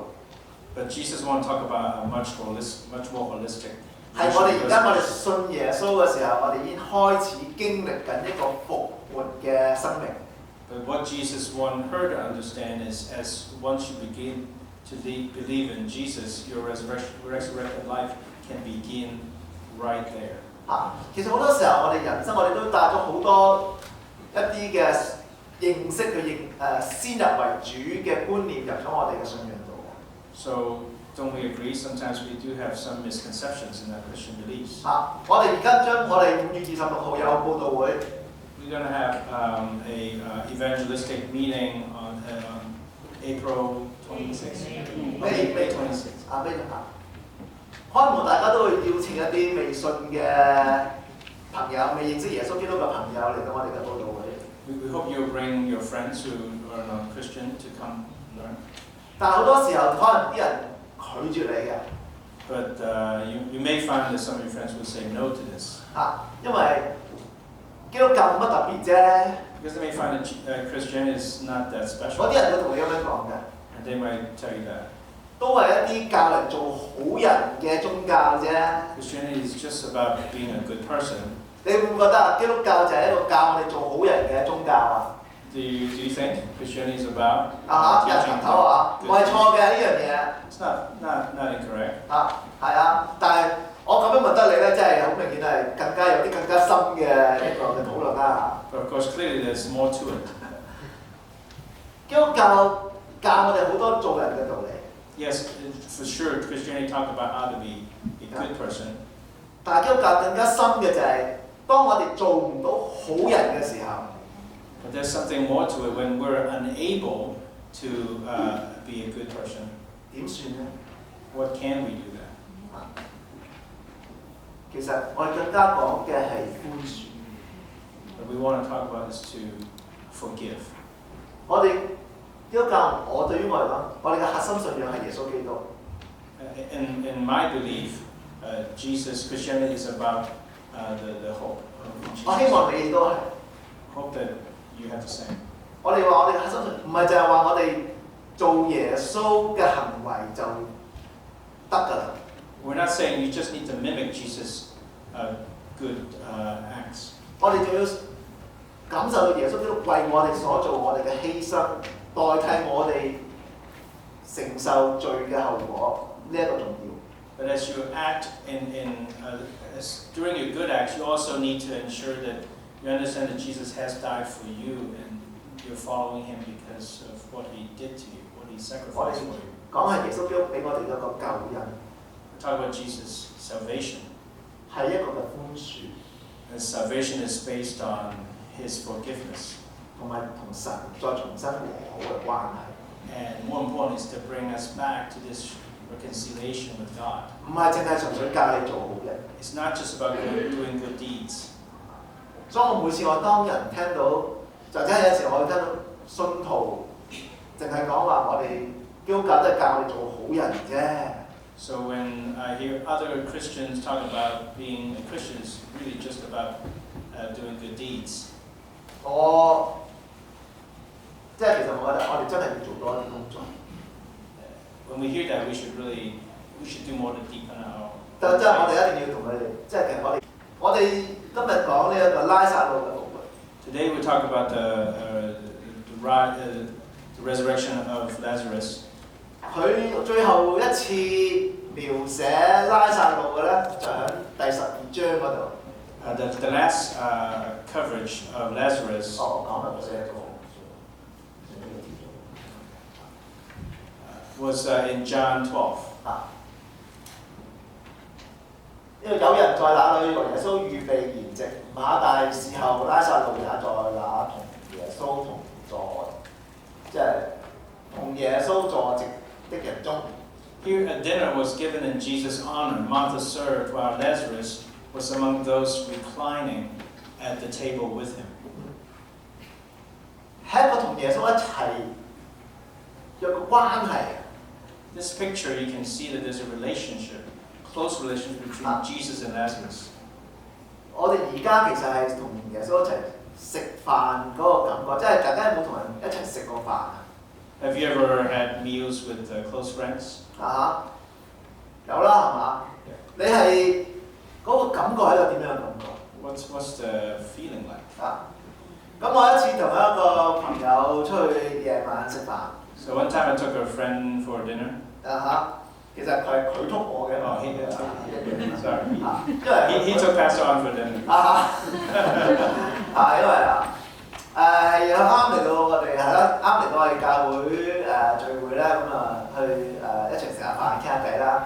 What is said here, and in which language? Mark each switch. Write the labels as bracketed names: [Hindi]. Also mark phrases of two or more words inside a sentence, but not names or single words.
[English] But Jesus wants to talk about a much more holistic. [Cantonese] 係我哋而家我哋信耶穌嘅時候，我哋已經開始經歷緊一個復活嘅生命。 [English] But what Jesus wanted her to understand is, as once you begin to believe in Jesus, your resurrected life can begin right there. [Cantonese] 其實好多時候我哋人生我哋都帶咗好多一啲嘅認識去先入為主嘅觀念入咗我哋嘅信仰度。 [English] So don't we agree? Sometimes we do have some misconceptions in our Christian beliefs. [Cantonese] 我哋而家將我哋5月26號有報道會。 [English] We're going to have a evangelistic meeting on April 26th. May 26th. [Cantonese] 可能大家都會邀請一啲未信嘅朋友、未認識耶穌基督嘅朋友嚟到我哋嘅報道會。 [English] We hope you'll bring your friends who are not Christian to come learn. [Cantonese] 但係好多時候可能啲人拒絕你嘅。 [English] But you may find that some of your friends will say no to this. [Cantonese] 因為基督教冇乜特別啫。 [English] Because they may find that Christianity is not that special. [Cantonese] 嗰啲人會同你咁樣講嘅。 [English] And they might tell you that. [Cantonese] 都係一啲教人做好人嘅宗教啫。 [English] Christianity is just about being a good person. [Cantonese] 你會唔會覺得基督教就係一個教我哋做好人嘅宗教啊？ [English] Do Do you think Christianity is about [Cantonese] 人頭 [English] teaching [Cantonese] 啊，唔係錯嘅呢樣嘢。 [English] It's not incorrect. [Cantonese] 係啊，但係我咁樣問得你咧，真係好明顯係更加有啲更加深嘅一個嘅討論啦。 [English] But of course, clearly there's more to it. [Cantonese] 基督教教我哋好多做人嘅道理， [English] Yes, for sure, Christianity talked about how to be a good person. [Cantonese] 但係基督教更加深嘅就係、當我哋做唔到好人嘅時候， [English] But there's something more to it when we're unable to be a good person. [Cantonese] 點算咧？ [English] What can we do then? [Cantonese] 其實我哋更加講嘅係寬恕。 [English] What we want to talk about is to forgive. [Cantonese] 我哋基督教，對於我嚟講，我哋嘅核心信仰係耶穌基督。 [English] In my belief, Christianity is about the hope of [Cantonese] 我希 [English] Jesus. [Cantonese] 望你都係。 [English] Hope that you have the same. [Cantonese] 我哋話我哋嘅核心信仰，唔係就係話我哋做耶穌嘅行為就得㗎啦。 [English] We're not saying you just need to mimic Jesus' good acts. [Cantonese] 我哋仲要感受到耶穌基督為我哋所做我哋嘅犧牲，代替我哋承受罪嘅後果，呢一個重要。 [English] But as you act during your good acts, you also need to ensure that you understand that Jesus has died for you and you're following him because of what he did to you, what he sacrificed for you. [Cantonese] 講係耶穌基督俾我哋一個救恩， [English] We're talking about Jesus' salvation. [Cantonese] 係一個嘅寬恕， [English] And salvation is based on his forgiveness. [Cantonese] 同埋同神再重新和好嘅關係。 [English] And more important is to bring us back to this reconciliation with God. [Cantonese] 唔係淨係純粹教你做好嘅。 [English] It's not just about doing good deeds. [Cantonese] 所以我每次當人聽到，就真係有時我聽到信徒淨係講話我哋基督教都係教你做好人啫。 [English] So when I hear other Christians talk about being a Christian, it's really just about doing good deeds. [Cantonese] 即係其實我覺得我哋真係要做多一啲工作。 [English] When we hear that, we should do more to deepen our. [Cantonese] 但係我哋一定要同佢哋，即係其實我哋今日講呢一個拉撒路嘅復活。 [English] Today we talk about the resurrection of Lazarus. [Cantonese] 佢最後一次描寫拉撒路嘅咧，就喺第12章嗰度。 [English] The last coverage of Lazarus. [Cantonese] 講緊嗰個。 [English] Was in John 12. [Cantonese] 因為有人在那裏為耶穌預備筵席，馬大侍候拉撒路也在那同耶穌同坐，即係同耶穌坐席的人中。 [English] Here a dinner was given in Jesus' honor. Martha served, while Lazarus was among those reclining at the table with him. [Cantonese] 係一個同耶穌一齊有個關係。 [English] This picture, you can see that there's a relationship, close relationship between Jesus and Lazarus. [Cantonese] 我哋而家其實係同耶穌一齊食飯嗰個感覺，即係大家有冇同人一齊食過飯 [English] Have you ever had meals with close friends? [Cantonese] 有啦，係嘛？你係嗰個感覺係一個點樣嘅感覺 [English] What's the feeling like? [Cantonese] 咁我一次同一個朋友出去夜晚食飯。 [English] So one time I took a friend for dinner. [Cantonese] 其實佢捉我嘅。 [English] Oh, sorry. [Cantonese] 因為 [English] He took Pastor on for dinner. [Cantonese] 因為啱嚟到我哋係啦，啱嚟到我哋教會聚會咧，咁去一齊食下飯傾下偈啦。